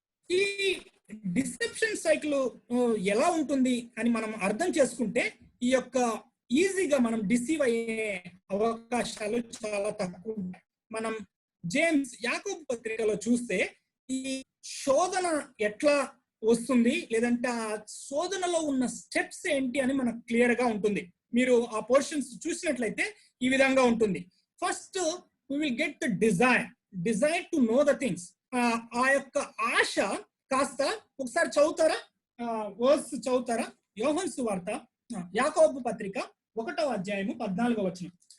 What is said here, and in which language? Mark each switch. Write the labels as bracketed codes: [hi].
[te] ఈ deception cycle ఎలా ఉంటుంది అని మనం అర్థం చేసుకుంటే ఈ యొక్క ఈజీగా మనం డిసీవ్ అయ్యే అవకాశాలు చాలా తక్కువ. మనం జేమ్స్ యాకోబు పత్రికలో చూస్తే ఈ శోధన ఎట్లా వస్తుంది, లేదంటే ఆ శోధనలో ఉన్న స్టెప్స్ ఏంటి అని మనకు క్లియర్ గా ఉంటుంది. మీరు ఆ పోర్షన్స్ చూసినట్లయితే ఈ విధంగా ఉంటుంది. [en] First we will get the desire to know the things. [te] ఆ యొక్క ఆశ కాస్త ఒకసారి చదువుతారా, వర్స్ చదువుతారా? యోహాను సువార్త యాకోబు పత్రిక 1వ అధ్యాయము 14వ వచనం.